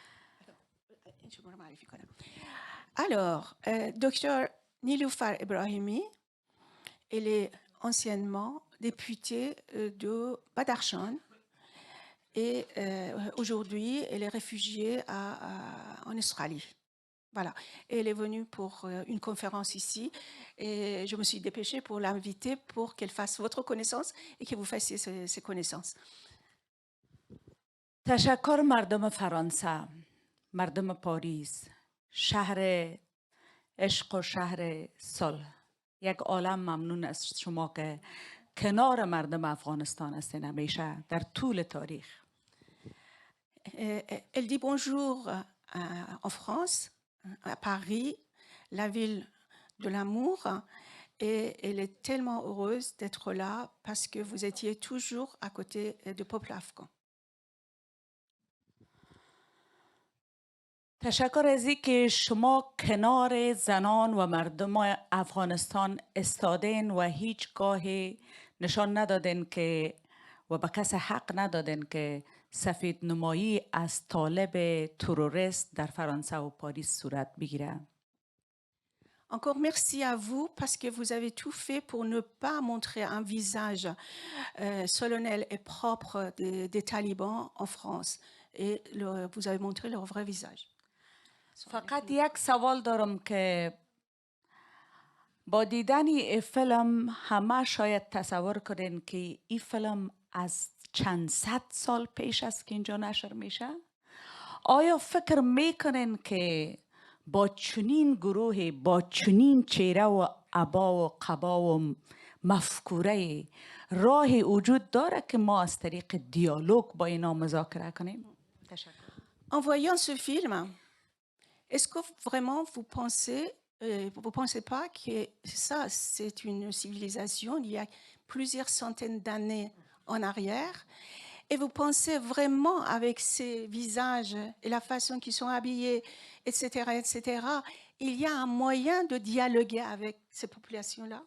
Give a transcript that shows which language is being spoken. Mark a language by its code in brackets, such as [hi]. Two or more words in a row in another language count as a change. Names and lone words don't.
[fr] Alors, docteur Niloufar Ebrahimi, elle est anciennement députée de Badakhshan et aujourd'hui, elle est réfugiée en Australie. Voilà. Et elle est venue pour une conférence ici et je me suis dépêchée pour l'inviter pour qu'elle fasse votre connaissance et que vous fassiez ses connaissances. [fa] تشکر مردم فرانسه، مردم پاریس، شهر عشق و شهر صلح. یک عالم ممنون از شما که کنار مردم افغانستان هستین همیشه در طول تاریخ. [fr] Elle dit bonjour en France, à Paris, la ville de l'amour, et elle est tellement heureuse d'être là parce que vous étiez toujours à côté du peuple afghan. [fa] تشکر از اینکه شما کنار زنان و مردم افغانستان استادین و هیچگاه نشان ندادین که و به کس حق ندادین که سفید نمایی از طالب تروریست در فرانسه و پاریس صورت بگیره. [fr] Encore merci à vous parce que vous avez tout fait pour ne pas montrer un visage solennel et propre des talibans en France. Et vous avez montré leur vrai visage. [fa] فقط یک سوال دارم که با دیدن این فیلم همه شاید تصور کنین که این فیلم از چند صد سال پیش است که اینجا نشر میشه؟ آیا فکر میکنین که با چنین گروه، با چنین چهره و عبا و قبا و مفکوره راهی وجود داره که ما از طریق دیالوگ با اینا مذاکره کنیم؟ تشکر. [fr] En voyant ce film, est-ce que vraiment vous pensez pas que ça, c'est une civilisation il y a plusieurs centaines d'années en arrière, et vous pensez vraiment avec ces visages et la façon qu'ils sont habillés, etc., il y a un moyen de dialoguer avec ces populations-là?